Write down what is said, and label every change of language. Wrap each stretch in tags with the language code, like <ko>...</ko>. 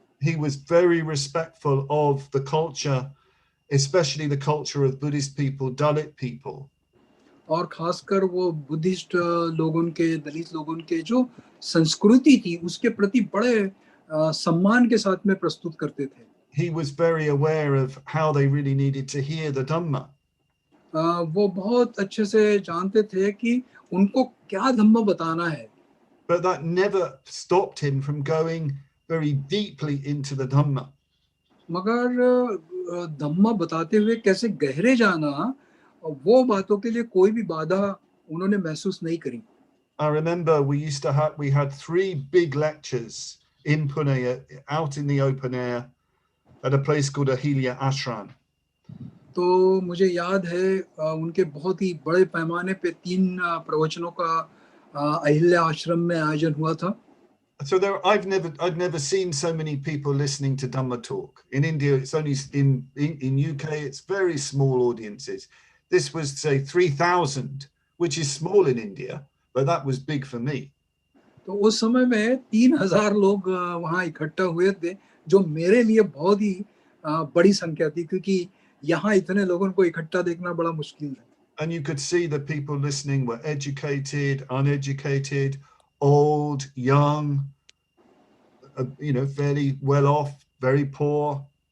<en>He was very respectful of the culture, especially the culture of Buddhist people, Dalit people.</en> <hi>और खासकर वो Buddhist लोगों के, दलित लोगों के जो संस्कृति थी उसके प्रति बड़े सम्मान के साथ में प्रस्तुत करते थे.</hi> <en>He was very aware of how they really needed to hear the Dhamma.</en> <hi>वो बहुत अच्छे से जानते थे कि उनको क्या धम्म बताना है.</hi> <en>But that never stopped him from going very deeply into the Dhamma.</en> <hi>मगर धम्म बताते हुए कैसे गहरे जाना, वो बातों के लिए कोई भी बाधा उन्होंने महसूस नहीं करी.</hi> <en>I remember we had 3 big lectures in Pune, out in the open air, at a place called Ahilya Ashram.</en> <hi>तो मुझे याद है उनके बहुत ही बड़े पैमाने पे 3 प्रवचनों का अहिल्या आश्रम में आयोजन हुआ था.</hi> <en>So I've never seen so many people listening to Dhamma talk. In India, it's only in UK, it's very small audiences. This was, say, 3,000, which is small in India, but that was big for me.</en> <hi>तो उस समय में 3,000 लोग वहाँ इकट्ठा हुए थे, जो मेरे लिए बहुत ही बड़ी संख्या थी, क्योंकि यहाँ इतने लोगों को इकट्ठा देखना बड़ा मुश्किल था.</hi> <en>And you could see the people listening were educated, uneducated, old, young, fairly well off, very poor.</en>